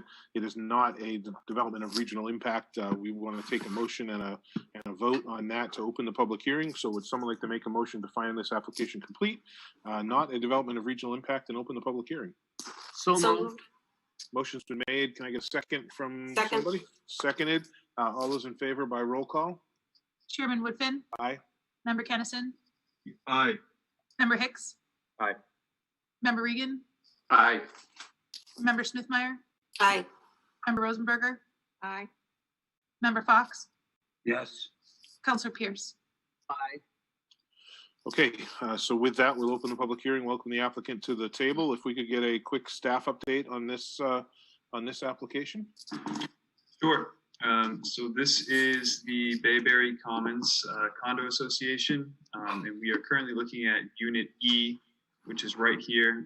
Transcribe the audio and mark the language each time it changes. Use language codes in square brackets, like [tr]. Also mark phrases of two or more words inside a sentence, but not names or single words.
[en] It is not a development of regional impact. We want to take a motion and a vote on that to open the public hearing. So would someone like to make a motion to find this application complete, not a development of regional impact, and open the public hearing? So So moved. moved. Motion's been made. Can I get a second from Second. somebody? Seconded. All those in favor by roll call? Chairman Woodfin, Aye. Member Kennison, Aye. Member Hicks. Aye. Member Regan, Aye. Member Smithmeyer, Aye. Member Rosenberger, Aye. Member Fox, Yes. Counselor Pierce. Aye. Okay, so with that, we'll open the public hearing. Welcome the applicant to the table. If we could get a quick staff update on this application. Sure. So this is the Bayberry Commons Condo Association, and we are currently looking at Unit E, which is right here.